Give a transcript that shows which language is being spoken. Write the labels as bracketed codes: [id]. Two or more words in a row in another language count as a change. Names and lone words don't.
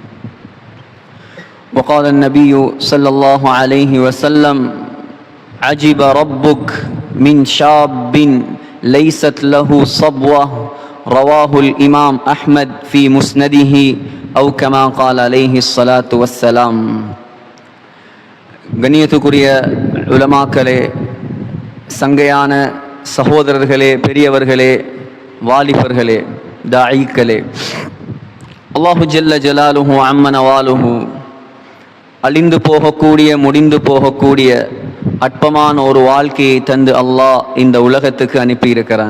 [ar] وقال النبي صلى الله عليه وسلم: عجب ربك من شاب ليست له صبوة، رواه الإمام أحمد في مسنده أو كما قال عليه الصلاة والسلام. [ta] கண்ணியத்துக்குரிய உலமாக்களே, சங்கையான சகோதரர்களே, பெரியவர்களே, வாலிபர்களே, தாயிக்களே, [ar] الله جل جلاله عم نواله [ta] அழிந்து போகக்கூடிய, முடிந்து போகக்கூடிய அற்பமான ஒரு வாழ்க்கையை தந்து அல்லாஹ் இந்த உலகத்துக்கு அனுப்பியிருக்கிறான்.